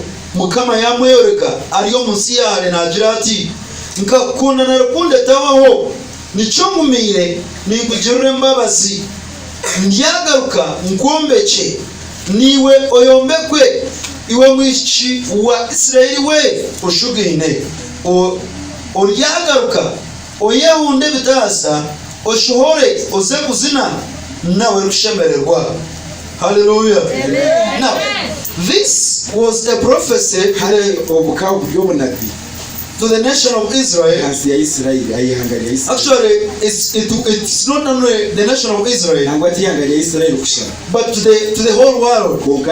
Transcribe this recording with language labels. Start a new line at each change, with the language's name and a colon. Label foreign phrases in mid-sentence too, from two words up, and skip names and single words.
Nyankole: Mukama yamwereka ariyo munsi yare nagira ati nkakunda na rukunde tabaho nico ngumire nikugirire embabazi ndyagaruka nkombeke niwe oyombekwe iwe mwishi wa Isirayeli we ushugine oryagaruka oyehunde bitasa oshohore oze kuzina nawe rushemererwa.
English: Hallelujah. Amen. Now this was a prophecy to the nation of Israel. Actually, it's not only the nation of Israel, but to the whole world.